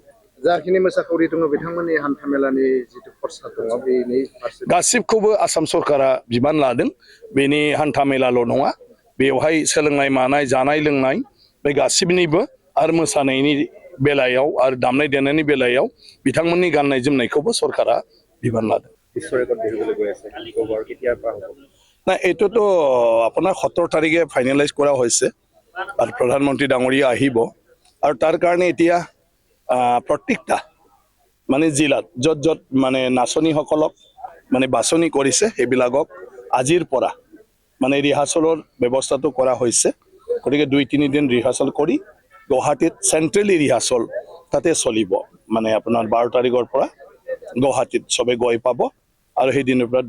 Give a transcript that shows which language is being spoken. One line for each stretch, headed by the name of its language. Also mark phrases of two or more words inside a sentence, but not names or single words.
Bodo: जाखिनि मोसाखावरि दङ बिथांमोननि हान्थामेलानि जिथु खरसा दङ बेनि फारसे गासिबखौबो आसाम सरकारा बिबान लादों बेनि हान्थामेलाल' नङा बेवहाय सोलोंनाय मानाय जानाय लोंनाय बे गासिबनिबो आरो मोसानायनि बेलायाव आरो दामनाय देनायनि बेलायाव बिथांमोननि गाननाय जोमनायखौबो सरकारा बिबान लादों
Assamese: না এইটোতো আপোনাৰ 17 তাৰিখে ফাইনেলাইজ কৰা হৈছে আৰু প্ৰধানমন্ত্ৰী ডাঙৰীয়া আহিব আৰু তাৰ কাৰণে এতিয়া প্ৰত্যেকটা মানে জিলাত যত মানে নাচনীসকলক মানে বাছনি কৰিছে সেইবিলাকক আজিৰ পৰা মানে ৰিহাৰ্চলৰ ব্যৱস্থাটো কৰা হৈছে গতিকে 2-3 দিন ৰিহাৰ্চল কৰি গুৱাহাটীত চেন্ট্ৰেলি ৰিহাৰ্চল তাতে চলিব মানে আপোনাৰ 12 তাৰিখৰ পৰা গুৱাহাটীত সবে গৈ পাব আৰু সেই দিনৰ পৰা